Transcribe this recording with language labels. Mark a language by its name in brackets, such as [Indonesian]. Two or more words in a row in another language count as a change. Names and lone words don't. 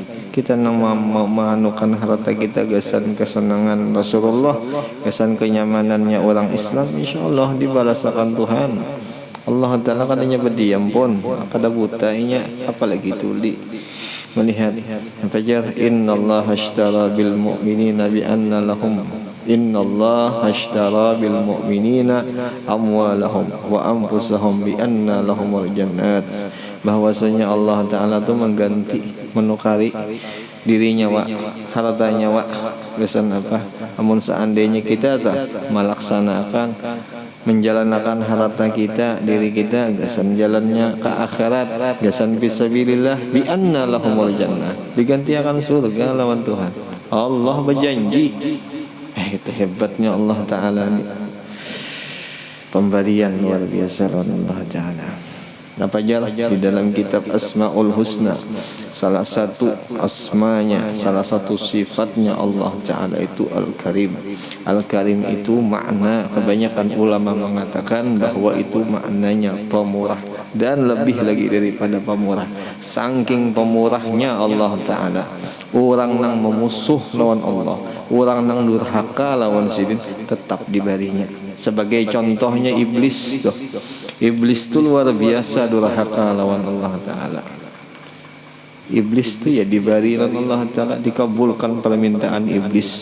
[Banjar] Kita nang memanukan harta kita gasan kesenangan Rasulullah, gasan kenyamanannya orang Islam, insyaallah dibalasakan Tuhan. Allah Ta'ala kadanya berdiam pun kada butainya, apalagi tuli melihat fajar [Arabic] إن الله اشترى بالمؤمنين بأن لهم إن الله اشترى بالمؤمنين أموالهم وأنفسهم بأن لهم الجنة. [Banjar] Bahwasanya Allah Ta'ala itu mengganti, menukari dirinya hartanya kesan apa amun seandainya kita tak melaksanakan menjalankan harta kita, diri kita gasan jalannya ke akhirat, gasan [Arabic] في سبيل الله بأن لهم الجنة, [Banjar] diganti akan surga lawan Tuhan. Allah berjanji. Itu hebatnya Allah Ta'ala ini, pemberian luar biasa Allah Ta'ala. Apa jalan di dalam kitab Asmaul Husna, salah satu asmanya, salah satu sifatnya Allah Ta'ala itu Al-Karim. Al-Karim itu makna, kebanyakan ulama mengatakan bahwa itu maknanya pemurah, dan lebih lagi daripada pemurah. Saking pemurahnya Allah Ta'ala, orang nang memusuh lawan Allah, orang nang durhaka lawan sidin tetap dibarinya. Sebagai contohnya iblis tuh. Iblis itu luar biasa durhaka lawan Allah Ta'ala. Iblis itu ya dibari lawan Allah Ta'ala, dikabulkan permintaan iblis.